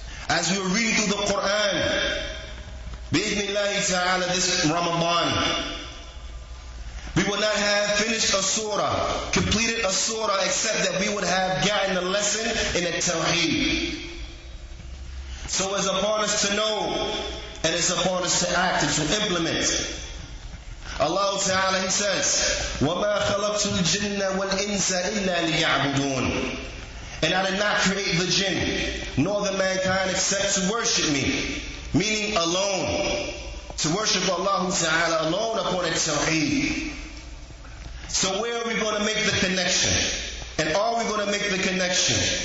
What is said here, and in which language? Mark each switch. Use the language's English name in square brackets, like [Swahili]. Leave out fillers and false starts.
[English] As we were reading through the Qur'an, bi'idhnillahi ta'ala, this Ramadan, we would not have finished a surah, completed a surah, except that we would have gotten a lesson in At-Tawheed. So it's upon us to know, and it's upon us to act and to implement. Allah Ta'ala, He says, [Arabic] وَمَا خَلَقْتُ الْجِنَّ وَالْإِنسَ إِلَّا لِيَعْبُدُونَ. [English] And I did not create the jinn, nor the mankind, except to worship me. Meaning alone. To worship Allah Ta'ala alone upon At-Tawheed. So where are we going to make the connection? And are we going to make the connection?